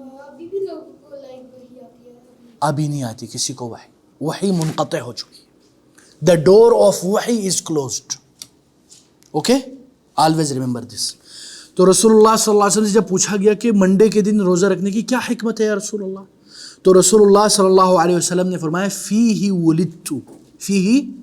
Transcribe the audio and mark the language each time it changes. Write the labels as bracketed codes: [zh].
[ur] ابھی بھی لوگوں کو وہی آتی ہے. ابھی نہیں آتی کسی کو وحی منقطع ہو چکی ہے. [en] The door of وحی is closed. Okay? Always remember this. [ur] تو رسول اللہ صلی اللہ علیہ وسلم سے جب پوچھا گیا کہ منڈے کے دن روزہ رکھنے کی کیا حکمت ہے یا رسول اللہ، تو رسول اللہ صلی اللہ علیہ وسلم نے فرمایا [ar] فیہ ولدت، فیہ